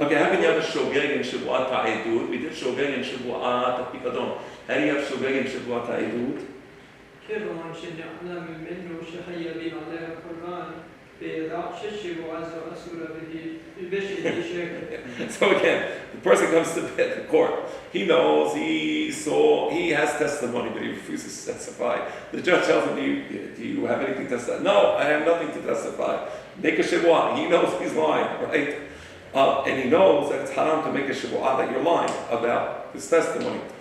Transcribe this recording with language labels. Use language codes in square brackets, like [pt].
[en] Okay, how can you have a shogeg in Shebu'ot ha'edut? We did shogeg in Shebu'ot ha'pikadon. How do you have shogeg in Shebu'ot ha'edut? [he] כיוון שנעלם ממנו שחייבים עליה קורבן, וידע ששבועה זו אסורה ושהיא שקר. [en] So again, the person comes to the court. He knows, he saw, he has testimony, but he refuses to testify. The judge tells him, do you have anything to testify? No, I have nothing to testify. Make a shebu'ah. He knows he's lying, right? And he knows that it's haram to make a shebu'ah that you're lying about his testimony.